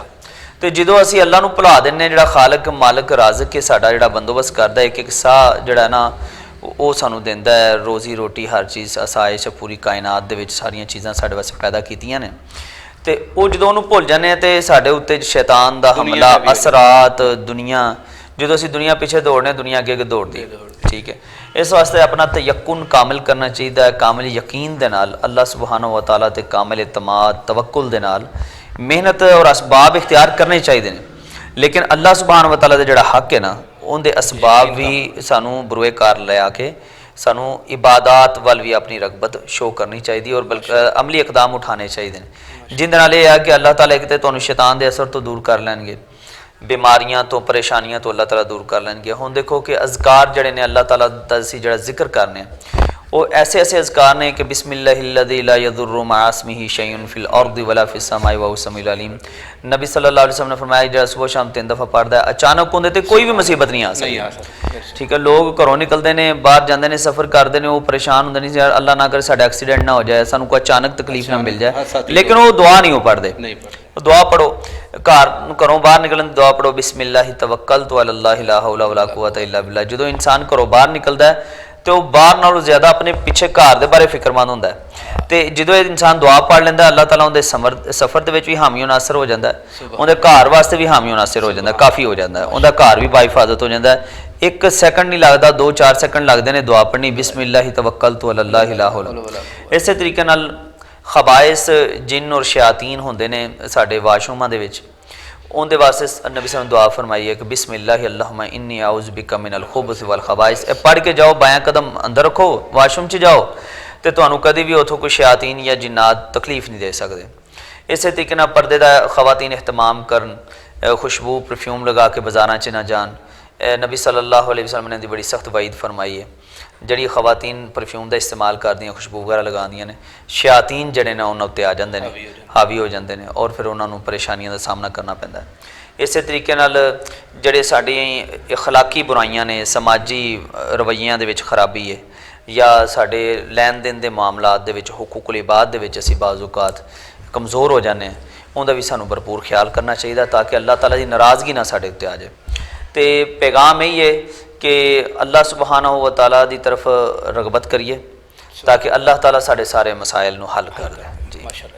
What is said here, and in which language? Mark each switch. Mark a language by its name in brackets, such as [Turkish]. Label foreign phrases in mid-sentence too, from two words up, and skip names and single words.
[Punjabi] ਤੇ ਜਦੋਂ ਅਸੀਂ ਅੱਲਾ ਨੂੰ ਭੁਲਾ ਦਿੰਦੇ, ਜਿਹੜਾ ਖਾਲਕ ਮਾਲਕ ਰਾਜ਼ਕ ਕੇ ਸਾਡਾ ਜਿਹੜਾ ਬੰਦੋਬਸਤ ਕਰਦਾ, ਇੱਕ ਸਾਹ ਜਿਹੜਾ ਨਾ ਉਹ ਸਾਨੂੰ ਦਿੰਦਾ ਹੈ ਰੋਜ਼ੀ ਰੋਟੀ, ਹਰ ਚੀਜ਼ ਆਸਾਇਸ਼, ਪੂਰੀ ਕਾਇਨਾਤ ਦੇ ਵਿੱਚ ਸਾਰੀਆਂ ਚੀਜ਼ਾਂ ਸਾਡੇ ਵਾਸਤੇ ਪੈਦਾ ਕੀਤੀਆਂ ਨੇ। ਤੇ ਉਹ ਜਦੋਂ ਉਹਨੂੰ ਭੁੱਲ ਜਾਂਦੇ ਆ ਤੇ ਸਾਡੇ ਉੱਤੇ ਸ਼ੈਤਾਨ ਦਾ ਹਮਲਾ, ਅਸਰਾਤ, ਦੁਨੀਆ, ਜਦੋਂ ਅਸੀਂ ਦੁਨੀਆ ਪਿੱਛੇ ਦੌੜਨੇ, ਦੁਨੀਆ ਅੱਗੇ ਅੱਗੇ ਦੌੜਦੀ ਹੈ। ਠੀਕ ਹੈ, ਇਸ ਵਾਸਤੇ ਆਪਣਾ ਤਯੱਕੁਨ ਕਾਮਿਲ ਕਰਨਾ ਚਾਹੀਦਾ ਹੈ, ਕਾਮਿਲ ਯਕੀਨ ਦੇ ਨਾਲ, [Arabic] الله سبحانه وتعالى [Punjabi] ਤੇ ਕਾਮਿਲ ਇਤਮਾਦ, ਤਵੱਕੁਲ ਦੇ ਨਾਲ ਮਿਹਨਤ ਔਰ ਅਸਬਾਬ ਇਖਤਿਆਰ ਕਰਨੇ ਚਾਹੀਦੇ ਨੇ। ਲੇਕਿਨ [Arabic] الله سبحانه وتعالى [Punjabi] ਦਾ ਜਿਹੜਾ ਹੱਕ ਹੈ ਨਾ, ਉਹਦੇ ਅਸਬਾਬ ਵੀ ਸਾਨੂੰ ਬਰੂਏ ਕਾਰ ਲਿਆ ਕੇ ਸਾਨੂੰ ਇਬਾਦਤ ਵੱਲ ਵੀ ਆਪਣੀ ਰਗਬਤ ਸ਼ੋ ਕਰਨੀ ਚਾਹੀਦੀ ਔਰ ਬਲਕਿ ਅਮਲੀ ਇਕਦਾਮ ਉਠਾਉਣੇ ਚਾਹੀਦੇ ਨੇ, ਜਿਹਦੇ ਨਾਲ ਇਹ ਹੈ ਕਿ ਅੱਲਾਹ ਤਾਲਾ ਇੱਕ ਤਾਂ ਤੁਹਾਨੂੰ ਸ਼ੈਤਾਨ ਦੇ ਅਸਰ ਤੋਂ ਦੂਰ ਕਰ ਲੈਣਗੇ, ਬਿਮਾਰੀਆਂ ਤੋਂ, ਪਰੇਸ਼ਾਨੀਆਂ ਤੋਂ ਅੱਲਾਹ ਤਾਲਾ ਦੂਰ ਕਰ ਲੈਣਗੇ। ਹੁਣ ਦੇਖੋ ਕਿ ਅਜ਼ਕਾਰ ਜਿਹੜੇ ਨੇ ਅੱਲਾਹ ਤਾਲਾ ਦਾ ਅਸੀਂ ਜਿਹੜਾ ਜ਼ਿਕਰ ਕਰਨੇ ਉਹ ਐਸੇ ਐਸੇ ਅਜ਼ਕਾਰ ਨੇ ਕਿ [Arabic] بسم الله الذي لا يضر مع اسمه شيء في الأرض ولا في السماء وهو السميع العليم. [Punjabi] नबी [Arabic] صلى الله عليه وسلم [Punjabi] ਨੇ ਫ਼ਰਮਾਇਆ ਜਿਹੜਾ ਸੁਬਹ ਸ਼ਾਮ 3 ਦਫ਼ਾ ਪੜ੍ਹਦਾ ਹੈ, ਅਚਾਨਕ ਉਹਦੇ ਤੇ ਕੋਈ ਵੀ ਮੁਸੀਬਤ ਨਹੀਂ ਆ ਸਕਦੀ। ਠੀਕ ਹੈ, ਲੋਕ ਘਰੋਂ ਨਿਕਲਦੇ ਨੇ, ਬਾਹਰ ਜਾਂਦੇ ਨੇ, ਸਫ਼ਰ ਕਰਦੇ ਨੇ, ਉਹ ਪਰੇਸ਼ਾਨ ਹੁੰਦੇ ਨੇ, ਯਾਰ ਅੱਲਾਹ ਨਾ ਕਰੇ ਸਾਡਾ ਐਕਸੀਡੈਂਟ ਨਾ ਹੋ ਜਾਏ, ਸਾਨੂੰ ਕੋਈ ਅਚਾਨਕ ਤਕਲੀਫ ਨਾ ਮਿਲ ਜਾਏ, ਲੇਕਿਨ ਉਹ ਦੁਆ ਨਹੀਂ ਉਹ ਪੜ੍ਹਦੇ। ਉਹ ਦੁਆ ਪੜੋ, ਘਰੋਂ ਬਾਹਰ ਨਿਕਲਣ ਦੀ ਦੁਆ ਪੜੋ, [Arabic] بسم الله توكلت على الله لا حول ولا قوة إلا بالله. [Punjabi] ਜਦੋਂ ਇਨਸਾਨ ਘਰੋਂ ਬਾਹਰ ਨਿਕਲਦਾ ਤੇ ਉਹ ਬਾਹਰ ਨਾਲੋਂ ਜ਼ਿਆਦਾ ਆਪਣੇ ਪਿੱਛੇ ਘਰ ਦੇ ਬਾਰੇ ਫਿਕਰਮੰਦ ਹੁੰਦਾ ਹੈ। ਤੇ ਜਦੋਂ ਇਹ ਇਨਸਾਨ ਦੁਆ ਪੜ੍ਹ ਲੈਂਦਾ, ਅੱਲਾਹ ਤਾਲਾ ਉਹਦੇ ਸਫ਼ਰ ਦੇ ਵਿੱਚ ਵੀ ਹਾਮੀ ਨਾਸਰ ਹੋ ਜਾਂਦਾ ਹੈ, ਉਹਦੇ ਘਰ ਵਾਸਤੇ ਵੀ ਹਾਮੀ ਨਾਸਰ ਹੋ ਜਾਂਦਾ, ਕਾਫੀ ਹੋ ਜਾਂਦਾ ਹੈ, ਉਹਦਾ ਘਰ ਵੀ ਬਾਹਿਫਾਜ਼ਤ ਹੋ ਜਾਂਦਾ ਹੈ। 1 ਸੈਕਿੰਡ ਨਹੀਂ ਲੱਗਦਾ, 2-4 ਸੈਕਿੰਡ ਲੱਗਦੇ ਨੇ ਦੁਆ ਪੜ੍ਹਨੀ, [Arabic] بسم الله توكلت على الله لا حول. [Punjabi] ਇਸੇ ਤਰੀਕੇ ਨਾਲ ਖਬਾਇਸ, ਜਿੰਨ ਔਰ ਸ਼ਿਆਤੀਨ ਹੁੰਦੇ ਨੇ ਸਾਡੇ ਵਾਸ਼ਰੂਮਾਂ ਦੇ ਵਿੱਚ, ਉਹਦੇ ਵਾਸਤੇ ਨਬੀ ਸੱਲੱਲਾਹੁ ਦੁਆ ਫਰਮਾਈ ਹੈ ਕਿ [Arabic] بسم الله اللهم إني أعوذ بك من الخبث والخبائث. [Punjabi] ਇਹ ਪੜ੍ਹ ਕੇ ਜਾਓ, ਬਾयां ਕਦਮ ਅੰਦਰ ਰੱਖੋ, ਵਾਸ਼ਰੂਮ 'ਚ ਜਾਓ, ਤੇ ਤੁਹਾਨੂੰ ਕਦੇ ਵੀ ਉੱਥੋਂ ਕੋਈ ਸ਼ਿਆਤੀਨ ਜਾਂ ਜਿੰਨਾਤ ਤਕਲੀਫ ਨਹੀਂ ਦੇ ਸਕਦੇ। ਇਸੇ ਤਰੀਕੇ ਨਾਲ ਪਰਦੇ ਦਾ ਖਵਾਤੀਨ ਇਹਤਮਾਮ ਕਰਨ, ਖੁਸ਼ਬੂ ਪਰਫਿਊਮ ਲਗਾ ਕੇ ਬਾਜ਼ਾਰਾਂ 'ਚ ਨਾ ਜਾਣ। ਨਬੀ [Arabic] صلى الله عليه وسلم [Punjabi] ਨੇ ਦੀ ਬੜੀ ਸਖਤ ਵਈਦ ਫਰਮਾਈ ਹੈ, ਜਿਹੜੀ ਖਵਾਤੀਨ ਪਰਫਿਊਮ ਦਾ ਇਸਤੇਮਾਲ ਕਰਦੀਆਂ, ਖੁਸ਼ਬੂ ਵਗੈਰਾ ਲਗਾਉਂਦੀਆਂ ਨੇ, ਸ਼ਿਆਤੀਨ ਜਿਹੜੇ ਨੇ ਉਹਨਾਂ ਉੱਤੇ ਆ ਜਾਂਦੇ ਨੇ, ਹਾਵੀ ਹੋ ਜਾਂਦੇ ਨੇ, ਔਰ ਫਿਰ ਉਹਨਾਂ ਨੂੰ ਪਰੇਸ਼ਾਨੀਆਂ ਦਾ ਸਾਹਮਣਾ ਕਰਨਾ ਪੈਂਦਾ ਹੈ। ਇਸੇ ਤਰੀਕੇ ਨਾਲ ਜਿਹੜੇ ਸਾਡੀ ਇਖਲਾਕੀ ਬੁਰਾਈਆਂ ਨੇ, ਸਮਾਜੀ ਰਵੱਈਆਂ ਦੇ ਵਿੱਚ ਖਰਾਬੀ ਹੈ, ਜਾਂ ਸਾਡੇ ਲੈਣ ਦੇਣ ਦੇ ਮਾਮਲਾਤ ਦੇ ਵਿੱਚ, ਹੁਕੂਕੁਲ ਇਬਾਦ ਦੇ ਵਿੱਚ ਅਸੀਂ ਬਾਜ਼ ਔਕਾਤ ਕਮਜ਼ੋਰ ਹੋ ਜਾਂਦੇ ਹਾਂ, ਉਹਦਾ ਵੀ ਸਾਨੂੰ ਭਰਪੂਰ ਖਿਆਲ ਕਰਨਾ ਚਾਹੀਦਾ ਤਾਂ ਕਿ ਅੱਲਾਹ ਤਾਲਾ ਦੀ ਨਾਰਾਜ਼ਗੀ ਨਾ ਸਾਡੇ ਉੱਤੇ ਆ ਜਾਏ। ਤੇ ਪੈਗਾਮ ਇਹ ਹੈ ਕਿ [Arabic] الله سبحانه وتعالى [Punjabi] ਦੀ ਤਰਫ ਰਗਬਤ ਕਰੀਏ ਤਾਂ ਕਿ ਅੱਲਾਹ ਤਾਲਾ ਸਾਡੇ ਸਾਰੇ ਮਸਾਇਲ ਨੂੰ ਹੱਲ ਕਰ ਦੇ। ਜੀ।